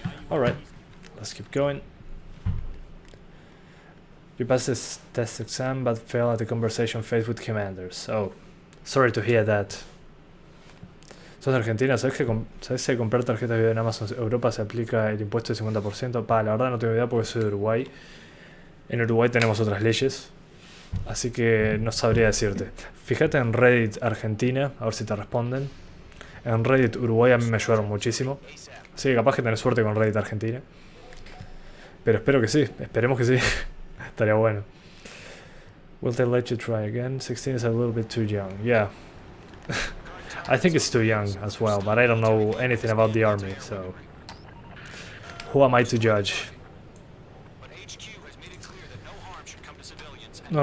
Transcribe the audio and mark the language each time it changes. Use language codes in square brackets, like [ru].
[en] Alright, let's keep going. You passed this test exam but failed at the conversation phase with commanders. Oh, sorry to hear that. So [es] ¿Sos de Argentina? ¿Sabes si comprar tarjetas de video en Amazon Europa se aplica el impuesto del 50%? La verdad no tengo idea porque soy de Uruguay. En Uruguay tenemos otras leyes, así que no sabría decirte. Fíjate en Reddit Argentina, a ver si te responden. En Reddit Uruguay a mí me ayudaron muchísimo. Así que capaz que tenés suerte con Reddit Argentina. Pero espero que sí, esperemos que sí. Estaría bueno. [en] Will they let you try again? 16 is a little bit too young. Yeah. I think it's too young as well, but I don't know anything about the army, so who am I to judge? But HQ has made it clear that no harm should come to civilians and no